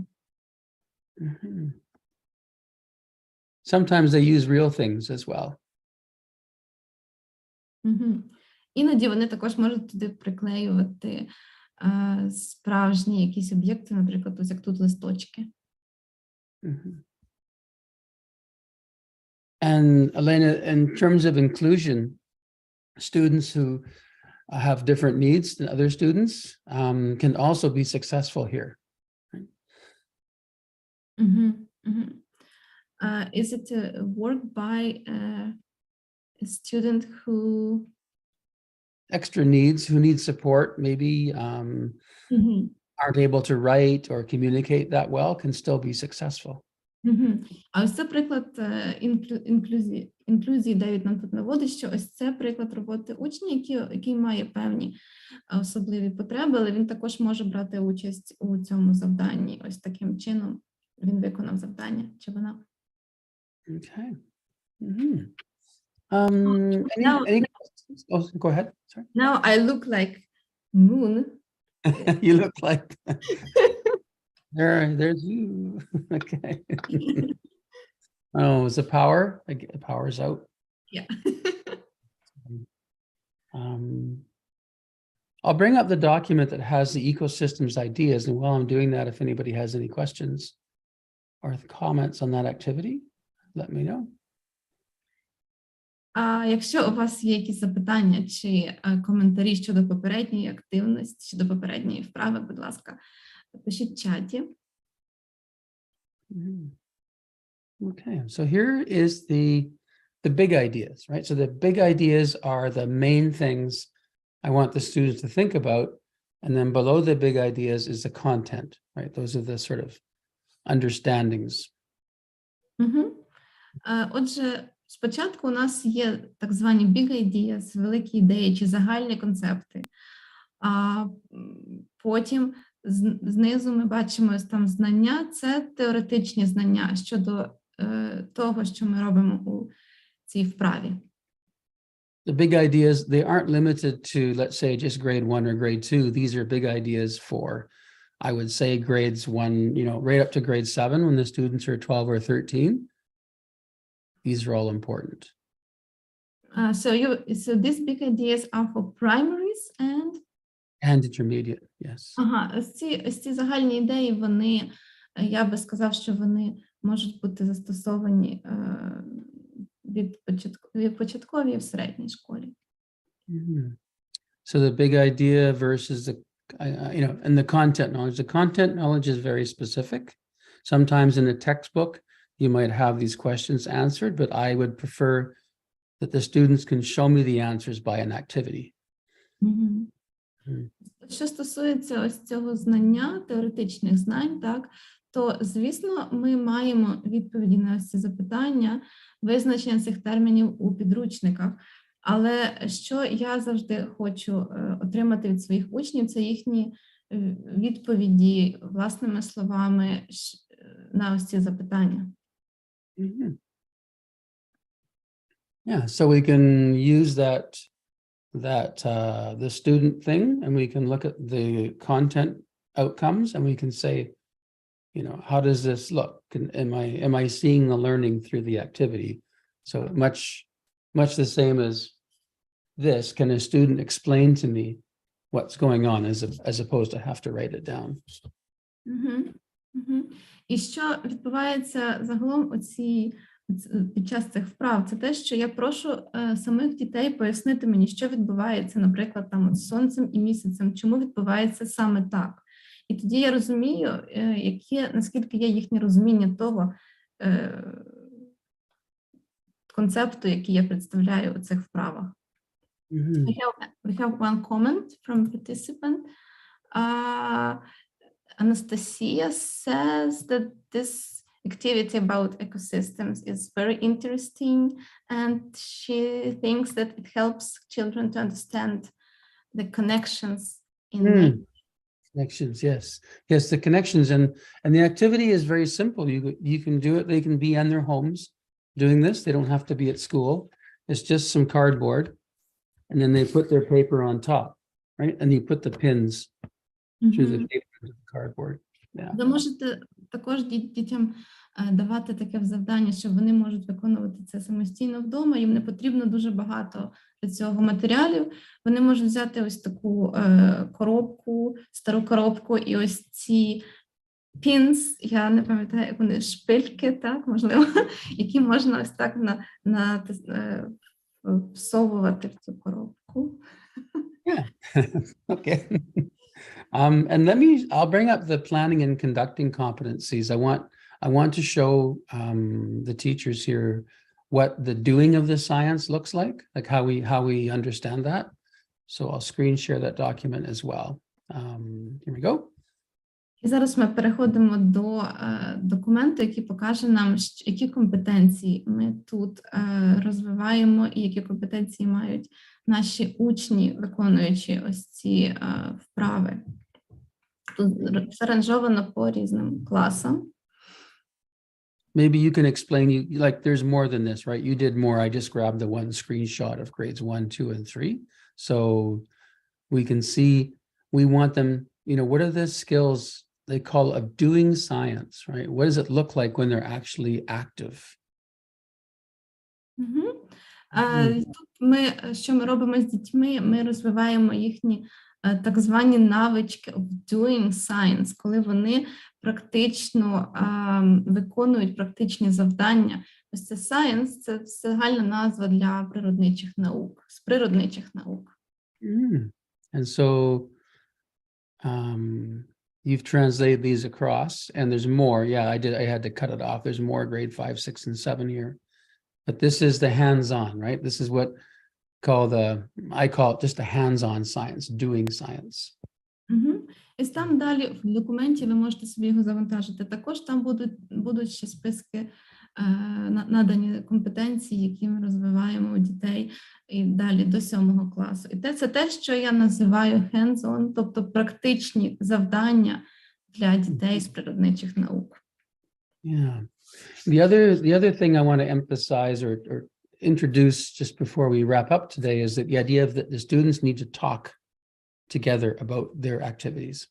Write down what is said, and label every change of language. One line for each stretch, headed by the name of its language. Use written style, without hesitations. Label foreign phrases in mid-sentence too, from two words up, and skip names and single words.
English: Mm-hmm. Sometimes they use real things as well. Угу.
Ukrainian: Іноді вони також можуть туди приклеювати справжні якісь об'єкти, наприклад, ось як тут листочки. Mm-hmm.
English: And Elena, in terms of inclusion, students who have different needs than other students can also be successful here. Mm-hmm. Mm-hmm. Is it a work by a student who extra needs, who need support, maybe aren't able to write or communicate that well, can still be successful?
Ukrainian: А ось це приклад інклюзії, Девід нам тут наводить, що ось це приклад роботи учня, який має певні особливі потреби, але він також може брати участь у цьому завданні. Ось таким чином він виконав завдання, чи вона.
English: Okay. Mm-hmm. Any questions? Oh, go ahead. Sorry. Now I look like Moon. You look like there's you. Okay. Oh, is the power? The power's out. Yeah. I'll bring up the document that has the ecosystems ideas, and while I'm doing that, if anybody has any questions or comments on that activity, let me know.
Ukrainian: А якщо у вас є якісь запитання чи коментарі щодо попередньої активності, щодо попередньої вправи, будь ласка, пишіть в чаті.
English: Okay, so here is the big ideas, right? So the big ideas are the main things I want the students to think about, and then below the big ideas is the content, right? Those are the sort of understandings.
Ukrainian: Отже, спочатку у нас є так звані
English: big ideas,
Ukrainian: великі ідеї чи загальні концепти, а потім знизу ми бачимо там знання, це теоретичні знання щодо того, що ми робимо у цій вправі.
English: The big ideas, they aren't limited to, let's say, just grade 1 or grade 2. These are big ideas for, I would say, grades 1, right up to grade 7 when the students are 12 or 13. These are all important. So these big ideas are for primaries and intermediate, yes.
Ukrainian: Ага, ось ці загальні ідеї, вони, я би сказав, що вони можуть бути застосовані від початкової в середній школі.
English: So the big idea versus the, and the content knowledge. The content knowledge is very specific. Sometimes in a textbook, you might have these questions answered, but I would prefer that the students can show me the answers by an activity.
Ukrainian: Що стосується ось цього знання, теоретичних знань, так, то, звісно, ми маємо відповіді на ось ці запитання, визначення цих термінів у підручниках. Але що я завжди хочу отримати від своїх учнів, це їхні відповіді власними словами на ось ці запитання.
English: Yeah, so we can use that the student thing, and we can look at the content outcomes, and we can say, how does this look? Am I seeing the learning through the activity? So much the same as this. Can a student explain to me what's going on, as opposed to have to write it down?
Ukrainian: І що відбувається загалом у цій під час цих вправ, це те, що я прошу самих дітей пояснити мені, що відбувається, наприклад, там з сонцем і місяцем, чому відбувається саме так. І тоді я розумію, наскільки є їхнє розуміння того концепту, який я представляю у цих вправах.
English: We have one comment from participant. Anastasia says that this activity about ecosystems is very interesting, and she thinks that it helps children to understand the connections in nature. Connections, yes. Yes, the connections, and the activity is very simple. You can do it, they can be in their homes doing this. They don't have to be at school. It's just some cardboard, and then they put their paper on top, right? And you put the pins through the paper into the cardboard. Yeah.
Ukrainian: Ви можете також дітям давати таке завдання, що вони можуть виконувати це самостійно вдома, їм не потрібно дуже багато для цього матеріалів. Вони можуть взяти ось таку коробку, стару коробку, і ось ці pins, я не пам'ятаю, як вони, шпильки, так, можливо, які можна ось так всовувати в цю коробку.
English: Yeah. Okay. And I'll bring up the planning and conducting competencies. I want to show the teachers here what the doing of the science looks like how we understand that. So I'll screen share that document as well. Here we go.
Ukrainian: І зараз ми переходимо до документу, який покаже нам, які компетенції ми тут розвиваємо і які компетенції мають наші учні, виконуючи ось ці вправи. Тут заранжовано по різним класам.
English: Maybe you can explain, like there's more than this, right? You did more. I just grabbed the one screenshot of grades 1, 2, and 3. So we can see, we want them, what are the skills they call of doing science, right? What does it look like when they're actually active?
Ukrainian: Тут що ми робимо з дітьми? Ми розвиваємо їхні так звані навички
English: of doing science,
Ukrainian: коли вони практично виконують практичні завдання. Ось це science, це загальна назва для природничих наук, з природничих наук.
English: And so you've translated these across, and there's more. Yeah, I had to cut it off. There's more grade 5, 6, and 7 here. But this is the hands-on, right? This is what I call it just the hands-on science, doing science.
Ukrainian: І там далі в документі ви можете собі його завантажити. Також там будуть ще списки надані компетенції, які ми розвиваємо у дітей і далі до 7 класу. І це те, що я називаю hands-on, тобто практичні завдання для дітей з природничих наук.
English: Yeah. The other thing I want to emphasize or introduce just before we wrap up today is that the idea of that the students need to talk together about their activities.